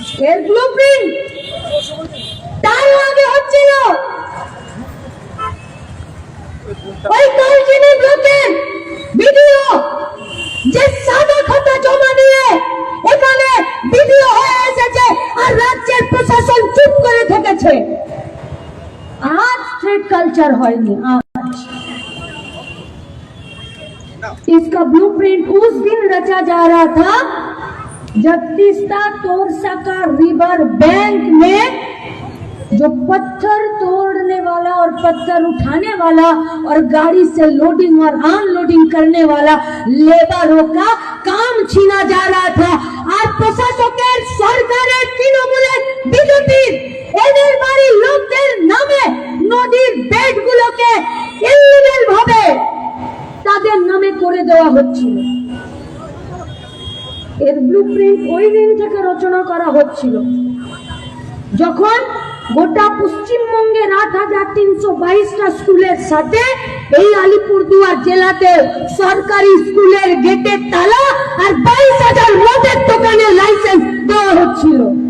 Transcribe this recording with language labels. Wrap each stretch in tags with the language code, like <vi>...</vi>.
<bn>এর ব্লুপ্রিন্ট তার আগে হচ্ছিল ওই কালচিনি ব্লকের ভিডিও যে সাদা খাতা জমা দিয়ে এখানে ভিডিও হয়ে এসেছে আর রাজ্যের প্রশাসন চুপ করে থেকেছে।</bn> <hi>आज स्ट्रीट कल्चर</hi> <bn>হয়নি,</bn> <hi>आज इसका ब्लूप्रिंट उस दिन रचा जा रहा था जब तीस्ता तोरसा का रिवर बैंक में जो पत्थर तोड़ने वाला और पत्थर उठाने वाला और गाड़ी से लोडिंग और अनलोडिंग करने वाला लेबरों का काम छीना जा रहा था।</hi> <bn>আর প্রশাসকের সরকারের তৃণমূলের বিজেপির এদের বাড়ির লোকদের নামে নদীর বেডগুলোকে ইলিগাল ভাবে তাদের নামে করে দেওয়া হচ্ছিল। এর ব্লুপ্রিন্ট ওই দিন থেকে রচনা করা হচ্ছিল যখন গোটা পশ্চিমবঙ্গের 8322টা স্কুলের সাথে এই আলিপুরদুয়ার জেলাতে সরকারি স্কুলের গেটের তালা আর 22,000 মদের দোকানের লাইসেন্স দেওয়া হচ্ছিল।</bn>